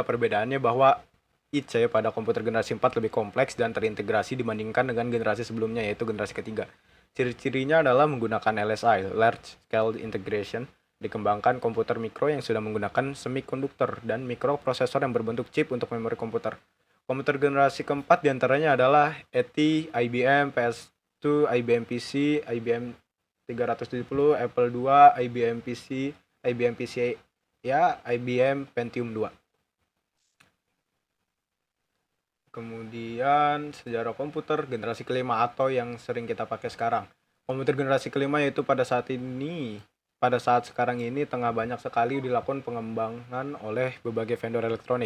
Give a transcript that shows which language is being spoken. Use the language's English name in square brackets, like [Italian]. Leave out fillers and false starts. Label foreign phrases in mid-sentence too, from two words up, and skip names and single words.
[Indonesian] Perbedaannya bahwa IC pada komputer generasi 4 lebih kompleks dan terintegrasi dibandingkan dengan generasi sebelumnya, yaitu generasi ketiga. Ciri-cirinya adalah menggunakan LSI, [English] Large Scale Integration, [Indonesian] dikembangkan komputer mikro yang sudah menggunakan semikonduktor dan mikroprosesor yang berbentuk chip untuk memori komputer. Komputer generasi keempat diantaranya adalah ETI, IBM, PS2, IBM PC, IBM 370, Apple II, IBM PC, IBM PC ya, IBM Pentium 2. Kemudian sejarah komputer generasi kelima atau yang sering kita pakai sekarang. Komputer generasi kelima yaitu pada saat sekarang ini tengah banyak sekali dilakukan pengembangan oleh berbagai vendor elektronik.